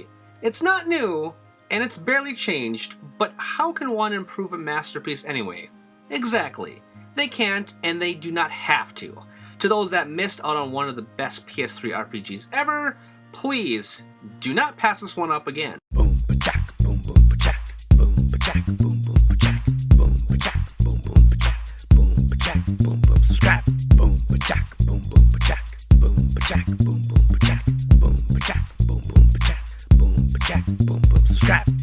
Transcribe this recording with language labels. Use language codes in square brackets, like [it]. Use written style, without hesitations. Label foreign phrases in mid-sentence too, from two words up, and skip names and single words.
[en] It's not new, and it's barely changed, but how can one improve a masterpiece anyway? Exactly. They can't, and they do not have to. To those that missed out on one of the best PS3 RPGs ever, please do not pass this one up again. Boom, ba-jack, boom, boom, ba-jack, boom, ba-jack, boom, boom, ba-jack, boom, ba-jack, boom, boom, ba-jack, boom, ba-jack, boom, boom, subscribe, boom, ba-jack, boom, boom, ba-jack, boom, ba-jack, boom, boom, ba-jack, boom, ba-jack, boom, boom, ba-jack, boom, ba-jack, boom, boom, subscribe.